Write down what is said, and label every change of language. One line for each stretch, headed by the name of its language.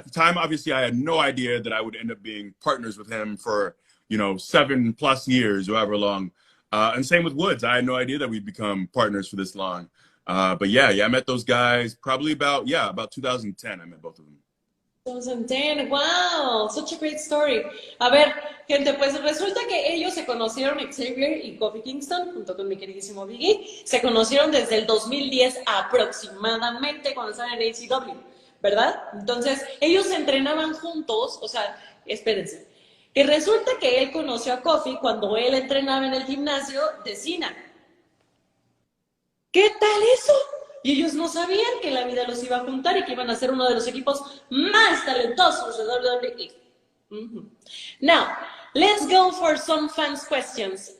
English: At the time, obviously, I had no idea that I would end up being partners with him for, 7+ years, however long. And same with Woods. I had no idea that we'd become partners for this long. But yeah, I met those guys probably about 2010. I met both of them. 2010, wow, such a great story.
Spanish: A ver, gente, pues resulta que ellos se conocieron, Xavier y Kofi Kingston, junto con mi queridísimo Biggie, se conocieron desde el 2010 aproximadamente cuando estaban en ACW, ¿verdad? Entonces, ellos se entrenaban juntos, o sea, espérense, que resulta que él conoció a Kofi cuando él entrenaba en el gimnasio de Cena. ¿Qué tal eso? Y ellos no sabían que la vida los iba a juntar y que iban a ser uno de los equipos más talentosos de WWE.
English: Now, let's go for some fans questions.